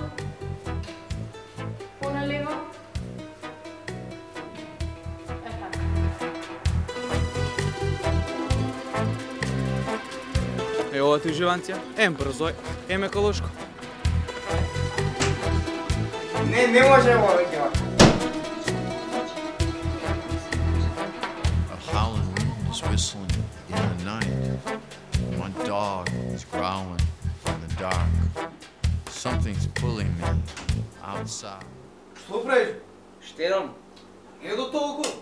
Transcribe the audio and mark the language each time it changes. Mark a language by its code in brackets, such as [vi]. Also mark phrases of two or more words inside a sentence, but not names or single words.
[mk] Поналево. Така. Е, ова ти уживанција. Ем брзо, ем еколошко. Не може ова веќе вака. [en] A howling wind is whistling in the night. My dog is growling in the dark. Something's pulling me outside. [mk] Што правиш? Штедам. Не до толку.